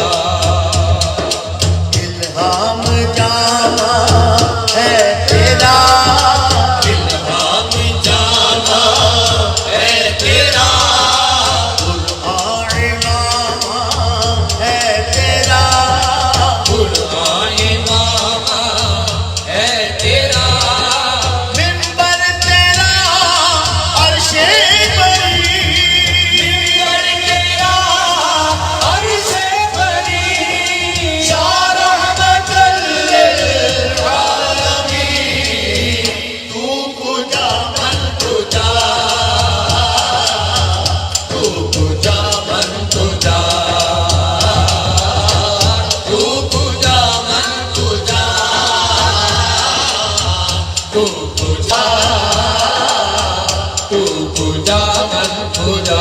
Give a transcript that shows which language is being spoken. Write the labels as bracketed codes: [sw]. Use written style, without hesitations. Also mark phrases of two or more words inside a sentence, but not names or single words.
[ur] الہام جامہ ہے تیرا، الہام جامہ ہے تیرا، قرآن عمامہ ہے تیرا، قرآن عمامہ ہے تیرا. منبر تیرا عرشِ بریں، منبر تیرا عرشِ بریں، شاہ [ar] رحمةً للعالمين. [fa] تو کجا من کجا، تو کجا من کجا، تو کجا من کجا، تو کجا، تو کجا من کجا.